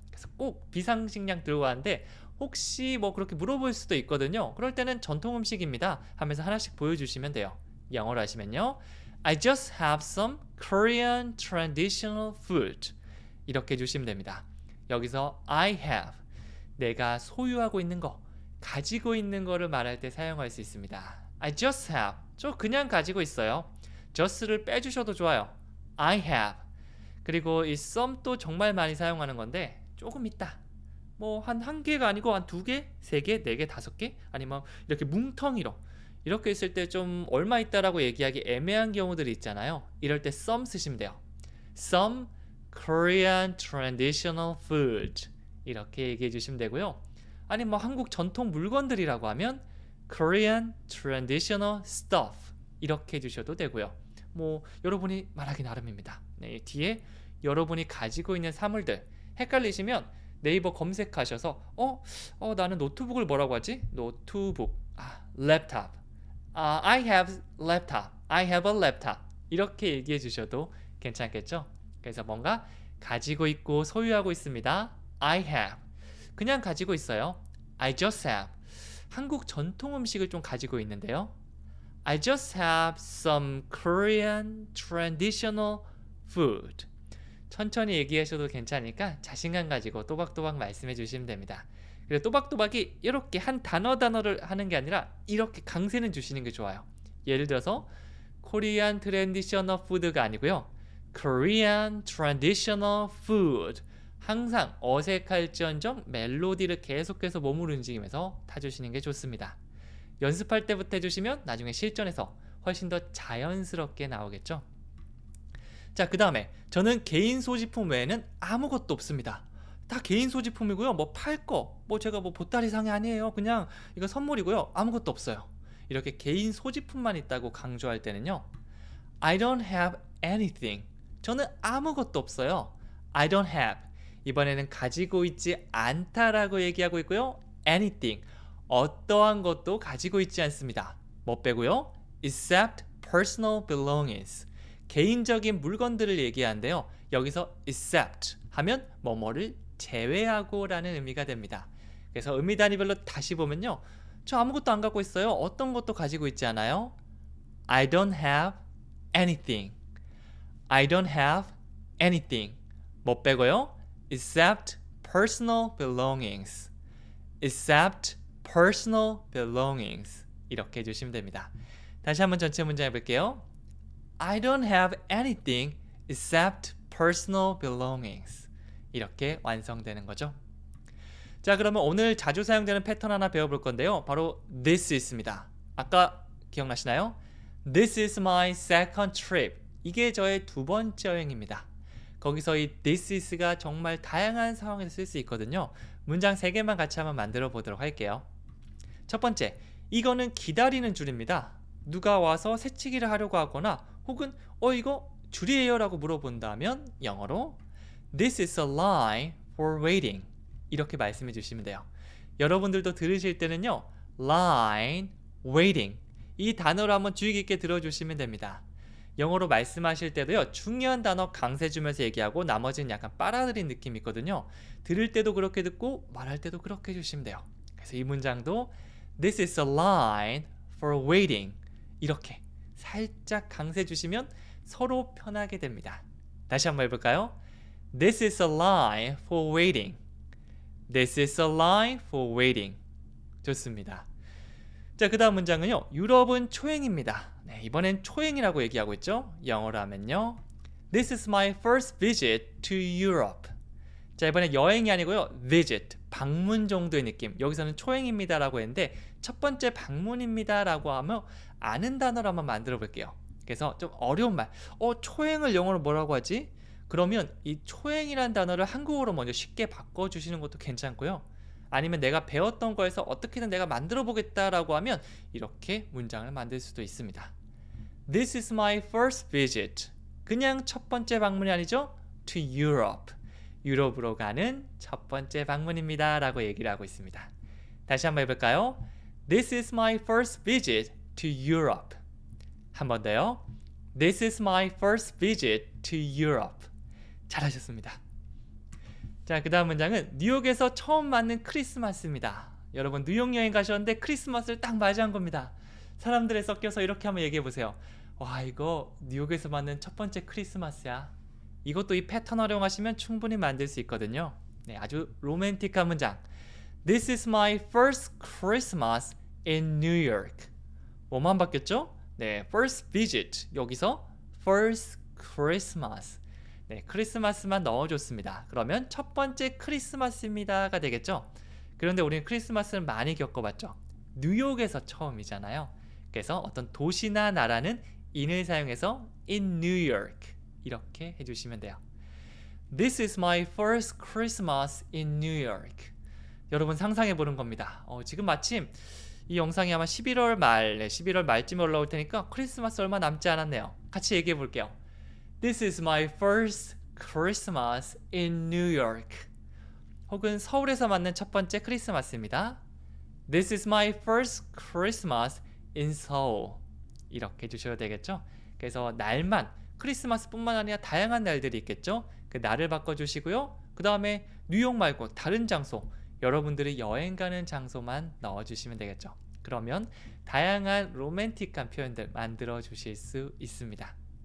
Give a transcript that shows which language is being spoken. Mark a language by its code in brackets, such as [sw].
[ko] 그래서 꼭 비상식량 들고 가는데 혹시 뭐 그렇게 물어볼 수도 있거든요. 그럴 때는 전통 음식입니다 하면서 하나씩 보여주시면 돼요. 영어로 하시면요, [en] I just have some Korean traditional food. [ko] 이렇게 해주시면 됩니다. 여기서 [en] I have, [ko] 내가 소유하고 있는 거, 가지고 있는 거를 말할 때 사용할 수 있습니다. [en] I just have, [ko] 저 그냥 가지고 있어요. just를 빼주셔도 좋아요. [en] I have. [ko] 그리고 이 some도 정말 많이 사용하는 건데 조금 있다. 뭐 한 개가 아니고 한 2개, 3개, 4개, 5개, 아니면 이렇게 뭉텅이로 이렇게 있을 때 좀 얼마 있다라고 얘기하기 애매한 경우들이 있잖아요. 이럴 때 some 쓰시면 돼요. [en] Some Korean traditional food. [ko] 이렇게 얘기해 주시면 되고요. 아니 뭐 한국 전통 물건들이라고 하면 [en] Korean traditional stuff. [ko] 이렇게 해주셔도 되고요. 뭐 여러분이 말하기 나름입니다. 네, 뒤에 여러분이 가지고 있는 사물들 헷갈리시면 네이버 검색하셔서 나는 노트북을 뭐라고 하지? [en] 노트북, 랩탑. I have laptop. I have a laptop. [ko] 이렇게 얘기해 주셔도 괜찮겠죠? 그래서 뭔가 가지고 있고 소유하고 있습니다. [en] I have. [ko] 그냥 가지고 있어요. [en] I just have. [ko] 한국 전통 음식을 좀 가지고 있는데요. [en] I just have some Korean traditional food. [ko] 천천히 얘기하셔도 괜찮으니까 자신감 가지고 또박또박 말씀해 주시면 됩니다. 그리고 또박또박이 이렇게 한 단어를 하는 게 아니라 이렇게 강세는 주시는 게 좋아요. [en] 예를 들어서 Korean traditional food가 [ko] 아니고요. [en] Korean traditional food. [ko] 항상 어색할지언정 멜로디를 계속해서 몸을 움직이면서 타주시는 게 좋습니다. 연습할 때부터 해주시면 나중에 실전에서 훨씬 더 자연스럽게 나오겠죠. 자, 그 다음에 저는 개인 소지품 외에는 아무것도 없습니다. 다 개인 소지품이고요. 뭐 팔 거, 뭐 제가 뭐 보따리 상이 아니에요. 그냥 이거 선물이고요. 아무것도 없어요. 이렇게 개인 소지품만 있다고 강조할 때는요, [en] I don't have anything. [ko] 저는 아무것도 없어요. [en] I don't have. [ko] 이번에는 가지고 있지 않다라고 얘기하고 있고요. [en] anything. [ko] 어떠한 것도 가지고 있지 않습니다. 뭐 빼고요? [en] except personal belongings. [ko] 개인적인 물건들을 얘기하는데요. 여기서 except 하면 뭐뭐를 제외하고 라는 의미가 됩니다. 그래서 의미 단위별로 다시 보면요, 저 아무것도 안 갖고 있어요. 어떤 것도 가지고 있지 않아요. [en] I don't have anything. I don't have anything. [ko] 뭐 빼고요? [en] except personal belongings. except personal belongings. [ko] 이렇게 해주시면 됩니다. 다시 한번 전체 문장 해볼게요. [en] I don't have anything except personal belongings. [ko] 이렇게 완성되는 거죠. 자, 그러면 오늘 자주 사용되는 패턴 하나 배워볼 건데요. 바로 this is입니다. 아까 기억나시나요? [en] This is my second trip. [ko] 이게 저의 2번째 여행입니다. 거기서 이 this is가 정말 다양한 상황에서 쓸 수 있거든요. 문장 3개만 같이 한번 만들어 보도록 할게요. 첫 번째, 이거는 기다리는 줄입니다. 누가 와서 새치기를 하려고 하거나 혹은 이거 줄이에요 라고 물어본다면 영어로 [en] This is a line for waiting [ko] 이렇게 말씀해 주시면 돼요. 여러분들도 들으실 때는요 line, waiting 이 단어를 한번 주의 깊게 들어주시면 됩니다. 영어로 말씀하실 때도요 중요한 단어 강세 주면서 얘기하고 나머지는 약간 빨아들인 느낌이 있거든요. 들을 때도 그렇게 듣고 말할 때도 그렇게 해주시면 돼요. 그래서 이 문장도 [en] This is a line for waiting [ko] 이렇게 살짝 강세 주시면 서로 편하게 됩니다. 다시 한번 해볼까요? [en] This is a line for waiting. This is a line for waiting. [ko] 좋습니다. 자, 그 다음 문장은요. 유럽은 초행입니다. 네, 이번엔 초행이라고 얘기하고 있죠. 영어로 하면요. [en] This is my first visit to Europe. [ko] 자, 이번엔 여행이 아니고요. visit, 방문 정도의 느낌. 여기서는 초행입니다 라고 했는데 첫 번째 방문입니다 라고 하면 아는 단어로 한번 만들어 볼게요. 그래서 좀 어려운 말. 초행을 영어로 뭐라고 하지? 그러면 이 초행이라는 단어를 한국어로 먼저 쉽게 바꿔주시는 것도 괜찮고요. 아니면 내가 배웠던 거에서 어떻게든 내가 만들어 보겠다라고 하면 이렇게 문장을 만들 수도 있습니다. [en] This is my first visit. [ko] 그냥 첫 번째 방문이 아니죠? [en] To Europe. [ko] 유럽으로 가는 첫 번째 방문입니다 라고 얘기를 하고 있습니다. 다시 한번 해볼까요? [en] This is my first visit to Europe. [ko] 한 번 더요. [en] This is my first visit to Europe. [ko] 잘하셨습니다. 자, 그 다음 문장은 뉴욕에서 처음 맞는 크리스마스입니다. 여러분 뉴욕 여행 가셨는데 크리스마스를 딱 맞이한 겁니다. 사람들에 섞여서 이렇게 한번 얘기해 보세요. 와, 이거 뉴욕에서 맞는 첫 번째 크리스마스야. 이것도 이 패턴 활용하시면 충분히 만들 수 있거든요. 네, 아주 로맨틱한 문장. [en] This is my first Christmas in New York. [ko] 뭐만 바뀌었죠? 네, [en] first visit. [ko] 여기서 [en] first Christmas. [ko] 네, 크리스마스만 넣어줬습니다. 그러면 첫 번째 크리스마스입니다가 되겠죠? 그런데 우리는 크리스마스를 많이 겪어봤죠. 뉴욕에서 처음이잖아요. 그래서 어떤 도시나 나라는 in을 사용해서 [en] in New York [ko] 이렇게 해주시면 돼요. [en] This is my first Christmas in New York. [ko] 여러분 상상해 보는 겁니다. 지금 마침 이 영상이 아마 11월 말, 11월 말쯤에 올라올 테니까 크리스마스 얼마 남지 않았네요. 같이 얘기해 볼게요. [en] This is my first Christmas in New York. [ko] 혹은 서울에서 맞는 첫 번째 크리스마스입니다. [en] This is my first Christmas in Seoul. [ko] 이렇게 해주셔야 되겠죠? 그래서 날만 크리스마스뿐만 아니라 다양한 날들이 있겠죠? 그 날을 바꿔주시고요. 그 다음에 뉴욕 말고 다른 장소, 여러분들이 여행 가는 장소만 넣어주시면 되겠죠. 그러면 다양한 로맨틱한 표현들 만들어 주실 수 있습니다.